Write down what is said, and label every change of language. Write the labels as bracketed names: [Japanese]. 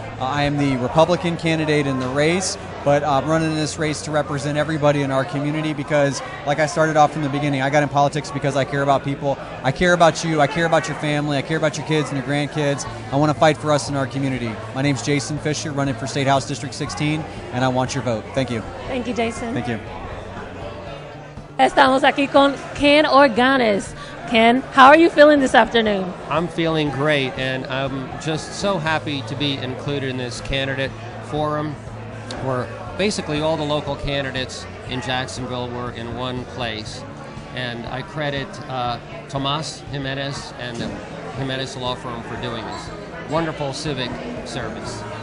[English] I am the Republican candidate in the race, but I'm running in this race to represent everybody in our community because, like I started off from the beginning, I got in politics because I care about people. I care about you. I care about your family. I care about your kids and your grandkids. I want to fight for us in our community. My name's Jason Fisher, running for State House District 16, and I want your vote. Thank you. Thank you, Jason. Thank you. [Spanish] Estamos aquí con Ken Organes. [English] Ken, how are you feeling this afternoon? I'm feeling great, and I'm just so happy to be included in this candidate forum where basically all the local candidates in Jacksonville were in one place. And I credit Tomas Jimenez and the Jimenez Law Firm for doing this wonderful civic service.